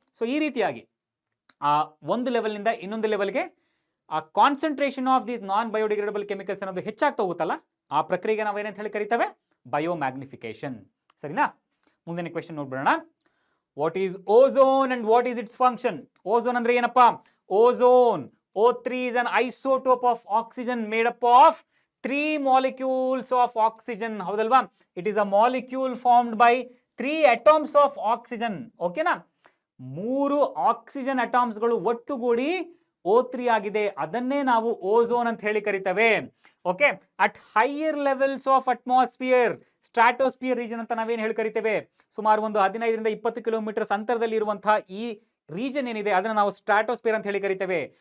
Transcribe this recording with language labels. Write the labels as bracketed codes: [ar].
[kn] So ಈ ರೀತಿಯಾಗಿ ಆ ಒಂದು ಲೆವೆಲ್ನಿಂದ ಇನ್ನೊಂದು ಲೆವೆಲ್ಗೆ ಆ concentration of these non biodegradable chemicals ಅನ್ನೋದು ಹೆಚ್ಚಾಗ್ತಾ ಹೋಗುತ್ತಲ್ಲ, ಆ ಪ್ರಕ್ರಿಯೆಗೆ ನಾವೇನಂತ ಹೇಳಿ ಕರಿತೇವೆ? ಬಯೋಮ್ಯಾಗ್ನಿಫಿಕೇಶನ್, ಸರಿನಾ? ಮುಂದಿನ question ನೋಡ್ಬಿಡೋಣ. [en] What is ozone and what is its function? [kn] Ozone ಅಂದ್ರೆ ಏನಪ್ಪ? [en] Ozone O3 is an isotope of oxygen made up of 3 molecules of oxygen. [kn] ಹೌದಲ್ವಾ? [en] It is a molecule formed by 3 atoms of oxygen. [kn] ಓಕೆನಾ? 3 oxygen ಅಟಾಮ್ಸ್ಗಳು ಒಟ್ಟುಗೂಡಿ O3 ಆಗಿದೆ. ಅದನ್ನೇ ನಾವು ozone ಅಂತ ಹೇಳಿ ಕರಿತೇವೆ. Okay, [en] at higher levels of atmosphere, [kn] stratosphere region ಅಂತ ನಾವೇನು ಹೇಳಿ ಕರಿತೇವೆ, ಸುಮಾರು ಒಂದು 15ರಿಂದ 20 ಕಿಲೋಮೀಟರ್ಸ್ ಅಂತರದಲ್ಲಿ ಇರುವಂತಹ ಈ ರೀಜನ್ ಏನಿದೆ ಅದನ್ನು ನಾವು ಸ್ಟ್ರಾಟೋಸ್ಫಿಯರ್ ಅಂತ ಹೇಳಿ ಕರಿತೇವೆ.